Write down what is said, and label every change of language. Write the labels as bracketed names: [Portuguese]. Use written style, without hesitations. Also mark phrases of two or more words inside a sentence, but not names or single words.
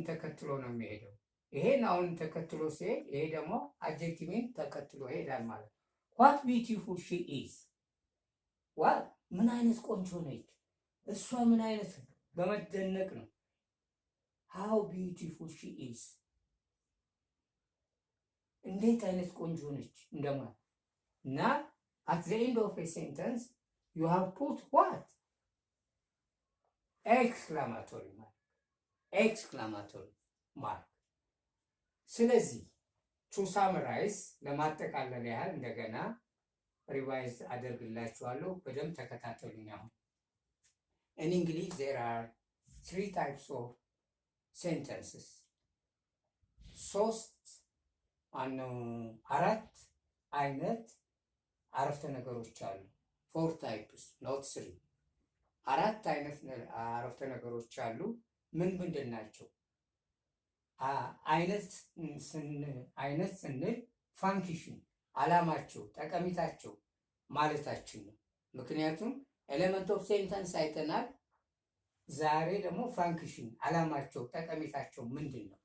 [Amharic] ተከትሎ ነው የሚሄደው። ይሄ ናውን ተከትሎ ሲሄድ፣ ይሄ ደግሞ አድጀክቲቭን ተከትሎ ይሄዳል ማለት ነው። [English] what beautiful she is። [Amharic] ዋት ምን አይነት ቆንጆ ነች እሷ፣ ምን አይነት በመደነቅ ነው። [English] how beautiful she is [Amharic] እንዴት አይነት ቆንጆ ነች እንደማለት እና [English] at the end of a sentence you have put what? exclamatory mark exclamatory mark። ስለዚህ to summarize [Amharic] ለማጠቃለል ያህል እንደገና ሪቫይዝ አደርግላችኋለሁ። በደንብ ተከታተሉኝ። አሁን [English] in English there are 3 types of sentences። [Amharic] አራት አይነት አረፍተ ነገሮች አሉ። 4 [English] types not [Amharic] 3። አራት አይነት አረፍተ ነገሮች አሉ። ምንድን ናቸው? አይነት ስንል ፋንክሽን አላማቸው፣ ጠቀሚታቸው ማለታችን ነው። ምክንያቱም [English] element of sentence [Amharic] አይተናል። ዛሬ ደግሞ ፋንክሽን አላማቸው፣ ጠቀሚታቸው ምንድን ነው?